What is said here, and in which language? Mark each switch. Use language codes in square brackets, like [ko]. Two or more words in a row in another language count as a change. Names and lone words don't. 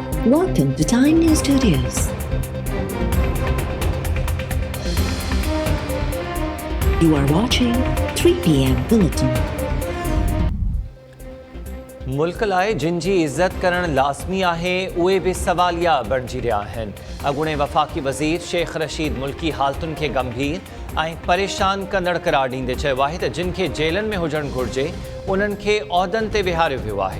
[en] Welcome to Time News Studios. You are watching 3 p.m. Bulletin. [sd] मुल्क लाइ जिन जी इज़त करण लाज़मी आहे उहे बि सवालिया बणिजी रहिया आहिनि। अॻूणे वफ़ाक़ी वज़ीर शेख रशीद मुल्की हालतुनि खे गंभीर ऐं परेशान कंदड़ करार ॾींदे चयो आहे त जिन खे जेलनि में हुजणु घुरिजे उन्हनि खे उहिदनि ते विहारियो वियो आहे।